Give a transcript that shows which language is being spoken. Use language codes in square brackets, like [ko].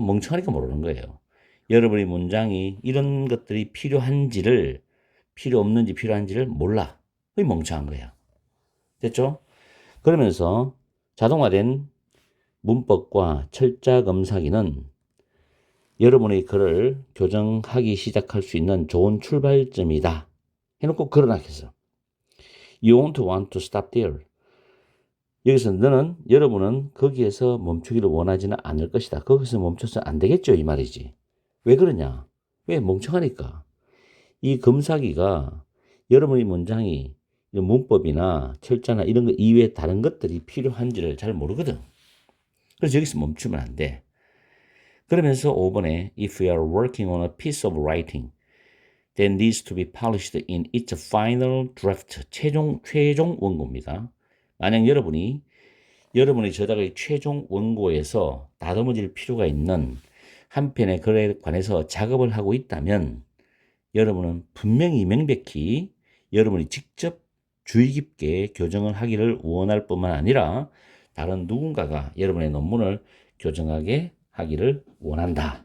[ko] 멍청하니까 모르는 거예요. 여러분의 문장이 이런 것들이 필요 없는지 필요한지를 몰라. 그게 멍청한 거야. 됐죠? 그러면서 자동화된 문법과 철자 검사기는 여러분의 글을 교정하기 시작할 수 있는 좋은 출발점이다. 해놓고 그러나 했어. [en] You won't want to stop there. [ko] 여기서 여러분은 거기에서 멈추기를 원하지는 않을 것이다. 거기서 멈춰서 안 되겠죠. 이 말이지. 왜 그러냐? 왜 멍청하니까. 이 검사기가 여러분의 문장이 문법이나 철자나 이런 거 이외에 다른 것들이 필요한지를 잘 모르거든. 그래서 여기서 멈추면 안 돼. 그러면서 [en] 5번에 If you are working on a piece of writing that needs to be polished in its final draft, [ko] 최종 원고입니다. 만약 여러분의 저작의 최종 원고에서 다듬어질 필요가 있는 한 편의 글에 관해서 작업을 하고 있다면 여러분은 분명히 명백히 여러분이 직접 주의 깊게 교정을 하기를 원할 뿐만 아니라 다른 누군가가 여러분의 논문을 교정하게 하기를 원한다.